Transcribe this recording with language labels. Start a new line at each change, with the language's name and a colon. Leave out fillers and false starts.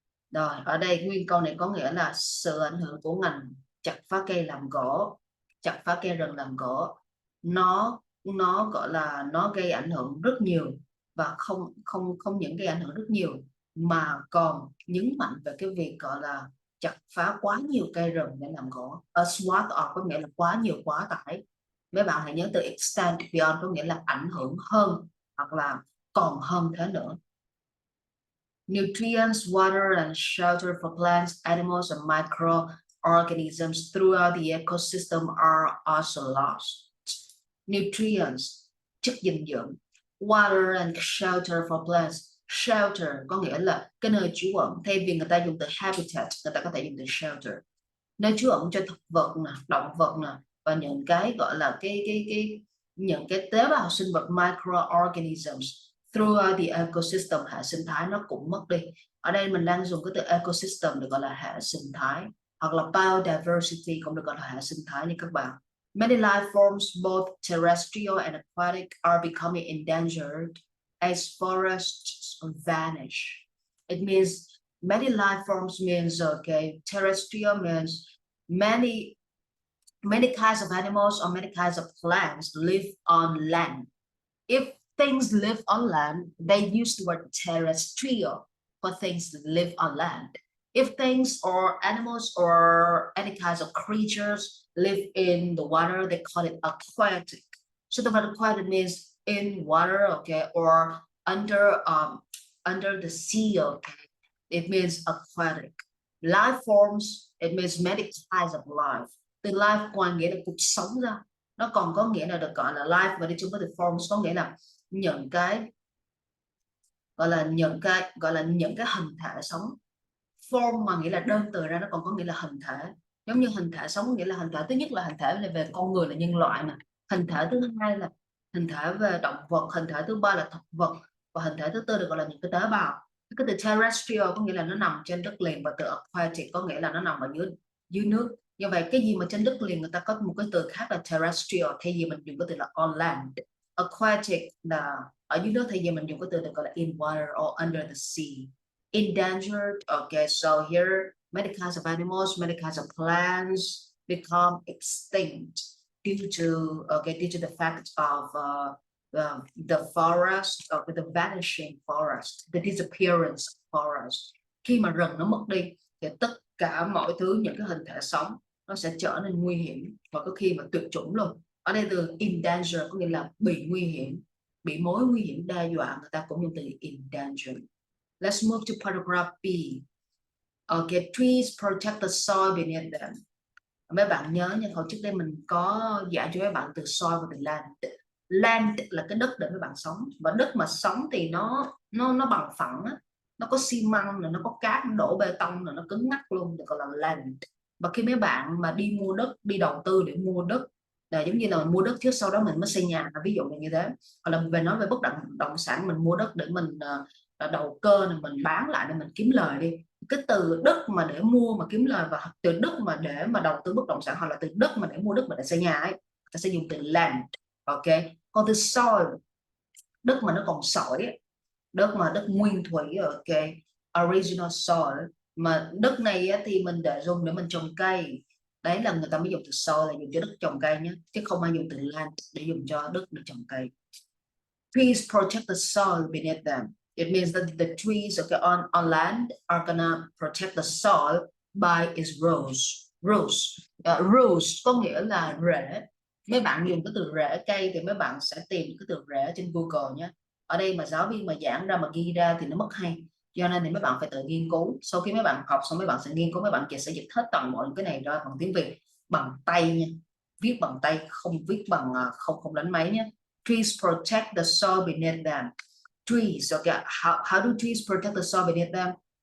Vietnamese: Rồi ở đây nguyên câu này có nghĩa là sự ảnh hưởng của ngành chặt phá cây làm gỗ, chặt phá cây rừng làm gỗ, nó gọi là nó gây ảnh hưởng rất nhiều, và không những gây ảnh hưởng rất nhiều mà còn nhấn mạnh về cái việc gọi là chặt phá quá nhiều cây rừng để làm gỗ. A swath of có nghĩa là quá nhiều, quá tải. Mấy bạn hãy nhớ từ extend beyond có nghĩa là ảnh hưởng hơn hoặc là còn hơn thế nữa.
English: Nutrients, water, and shelter for plants, animals, and microorganisms throughout the ecosystem are also lost. Nutrients,
Vietnamese: chất dinh dưỡng.
English: Water and shelter for plants.
Vietnamese: Shelter có nghĩa là cái nơi trú ẩn. Thay vì người ta dùng từ habitat, người ta có thể dùng từ shelter. Nơi trú ẩn cho thực vật nè, động vật nè, và những cái gọi là những cái tế bào sinh vật microorganisms throughout the ecosystem, hệ sinh thái nó cũng mất đi. Ở đây mình đang dùng cái từ ecosystem được gọi là hệ sinh thái, hoặc là biodiversity cũng được gọi là hệ sinh thái nha các bạn.
English: Many life forms, both terrestrial and aquatic, are becoming endangered as forests vanish. It means many life forms means terrestrial means many kinds of animals or many kinds of plants live on land. If things live on land, they use the word terrestrial for things that live on land. If things or animals or any kinds of creatures live in the water, they call it aquatic. So the word aquatic means in water, okay, or under the sea, okay. It means aquatic. Life forms, it means many kinds of life.
Vietnamese: Từ life ngoài nghĩa là cuộc sống ra, nó còn có nghĩa là được gọi là life, và đi chung với từ forms có nghĩa là những cái gọi là những cái hình thể sống. Form mà nghĩa là đơn từ ra, nó còn có nghĩa là hình thể. Giống như hình thể sống nghĩa là hình thể thứ nhất là hình thể về con người là nhân loại nè, hình thể thứ hai là hình thể về động vật, hình thể thứ ba là thực vật, và hình thể thứ tư được gọi là những cái tế bào. Cái từ terrestrial có nghĩa là nó nằm trên đất liền, và từ aquatic có nghĩa là nó nằm ở dưới nước. Như vậy cái gì mà trên đất liền người ta có một cái từ khác là terrestrial, thay vì mình dùng cái từ là on land. Aquatic là ở dưới nước, thay vì mình dùng cái từ được gọi là
English: in water or under the sea. Endangered, okay, so here many kinds of animals, many kinds of plants become extinct due to the fact of the forest, or the vanishing forest, the disappearance of forest.
Vietnamese: Khi mà rừng nó mất đi thì tất cả mọi thứ, những cái hình thể sống nó sẽ trở nên nguy hiểm, và có khi mà tuyệt chủng luôn. Ở đây từ endanger có nghĩa là bị nguy hiểm, bị mối nguy hiểm đe dọa, người ta cũng dùng từ endanger.
English: Let's move to paragraph B. Okay, trees protect the soil beneath them.
Vietnamese: Mấy bạn nhớ nha, hồi trước đây mình có dạy cho mấy bạn từ soil và từ land. Land là cái đất để mấy bạn sống, và đất mà sống thì nó bằng phẳng á, nó có xi măng, nó có cát, nó đổ bê tông, nó cứng ngắc luôn, được gọi là land. Và khi mấy bạn mà đi mua đất, đi đầu tư để mua đất, là giống như là mình mua đất trước sau đó mình mới xây nhà, ví dụ là như thế. Hoặc là về nói về bất động sản, mình mua đất để mình đầu cơ này, mình bán lại để mình kiếm lời đi. Cái từ đất mà để mua mà kiếm lời, và từ đất mà để mà đầu tư bất động sản, hoặc là từ đất mà để mua đất mà để xây nhà ấy, ta sẽ dùng từ land. Ok, còn từ soil, đất mà nó còn sỏi ấy, đất nguyên thủy, ok,
English: original soil,
Vietnamese: mà đất này á, thì mình để dùng để mình trồng cây. Đấy là người ta mới dùng từ soil là dùng cho đất trồng cây nhé, chứ không ai dùng từ land để dùng cho đất để trồng cây.
English: Trees protect the soil beneath them. It means that the trees, okay, on land are gonna protect the soil by its roots.
Vietnamese: Roots có nghĩa là rễ. Mấy bạn dùng cái từ rễ cây thì mấy bạn sẽ tìm cái từ rễ trên Google nhé. Ở đây mà giáo viên mà giảng ra mà ghi ra thì nó mất hay, cho nên thì mấy bạn phải tự nghiên cứu. Sau khi mấy bạn học xong, mấy bạn sẽ nghiên cứu, mấy bạn sẽ dịch hết toàn bộ cái này ra bằng tiếng Việt, bằng tay nha, viết bằng tay, không viết bằng không đánh máy nhé.
English: Trees protect the soil beneath them. Trees, okay, how do trees protect the soil beneath them?